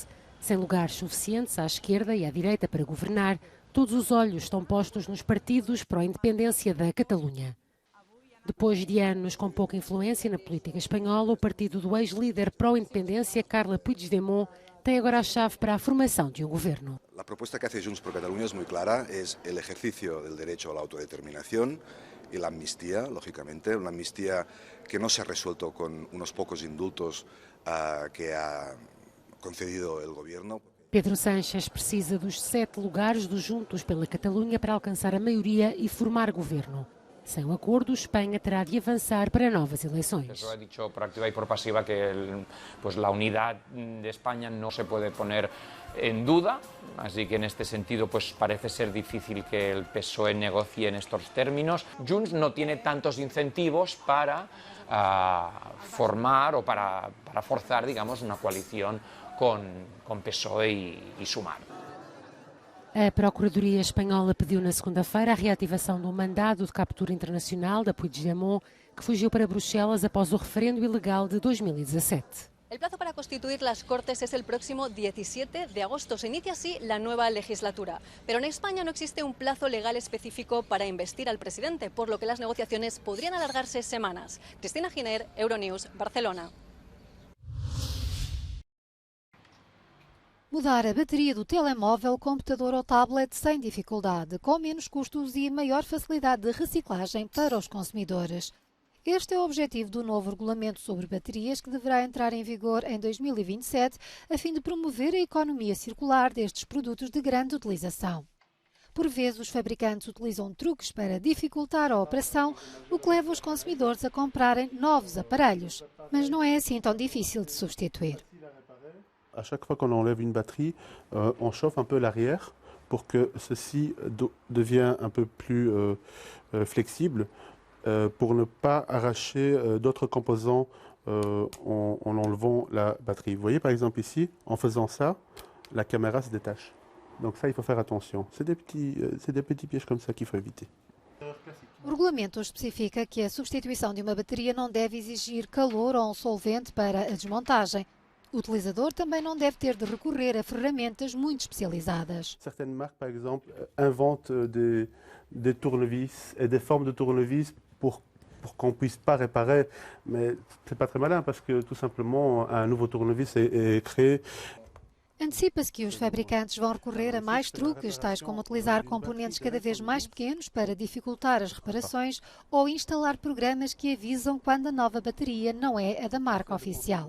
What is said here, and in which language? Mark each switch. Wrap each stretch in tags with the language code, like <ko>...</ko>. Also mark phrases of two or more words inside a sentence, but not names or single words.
<pt>Sem lugares suficientes à esquerda e à direita para governar, todos os olhos estão postos nos partidos pró-independência da Catalunha. Depois de anos com pouca influência na política espanhola, o partido do ex-líder pró-independência, Carles Puigdemont, tem agora a chave para a formação de um governo.</pt> <es>A proposta que hace Junts por Catalunya es muy clara, es el ejercicio del derecho a la autodeterminación y la amnistía, lógicamente, una amnistía que no se ha resuelto con unos pocos indultos que ha concedido el gobierno.</es> <pt>Pedro Sánchez precisa dos 7 lugares dos Juntos pela Catalunha para alcançar a maioria e formar governo. Sem o acordo, Espanha terá de avançar para novas eleições.</pt> <es>Eso ha dicho por activa y por pasiva que la unidad de España no se puede poner en duda, así que en este sentido parece ser difícil que el PSOE negocie en estos términos. Junts no tiene tantos incentivos para formar o para forzar, digamos, una coalición con PSOE y Sumar.</es> <pt>A Procuradoria Espanhola pediu na segunda-feira a reativação do mandado de captura internacional da Puigdemont, que fugiu para Bruxelas após o referendo ilegal de 2017.</pt> <es>El plazo para constituir las Cortes es el próximo 17 de agosto. Se inicia así la nueva legislatura. Pero en España no existe un plazo legal específico para investir al presidente, por lo que las negociaciones podrían alargarse semanas. Cristina Giner, Euronews, Barcelona.</es> <pt>Mudar a bateria do telemóvel, computador ou tablet sem dificuldade, com menos custos e maior facilidade de reciclagem para os consumidores. Este é o objetivo do novo regulamento sobre baterias que deverá entrar em vigor em 2027, a fim de promover a economia circular destes produtos de grande utilização. Por vezes, os fabricantes utilizam truques para dificultar a operação, o que leva os consumidores a comprarem novos aparelhos. Mas não é assim tão difícil de substituir.</pt> <fr>À chaque fois qu'on enlève une batterie, on chauffe un peu l'arrière pour que ceci devienne un peu plus flexible pour ne pas arracher d'autres composants en enlevant la batterie. Vous voyez par exemple ici, en faisant ça, la caméra se détache. Donc ça, il faut faire attention. C'est des petits pièges comme ça qu'il faut éviter.</fr> <pt>O regulamento especifica que a substituição de uma bateria não deve exigir calor ou um solvente para a desmontagem. O utilizador também não deve ter de recorrer a ferramentas muito especializadas.</pt> <fr>Certaines marques, par exemple, inventent des tournevis et des formes de tournevis pour qu'on ne puisse pas réparer. Mais ce n'est pas très malin parce que tout simplement un nouveau tournevis est créé.</fr> <pt>Antecipa-se que os fabricantes vão recorrer a mais truques, tais como utilizar componentes cada vez mais pequenos para dificultar as reparações ou instalar programas que avisam quando a nova bateria não é a da marca oficial.</pt>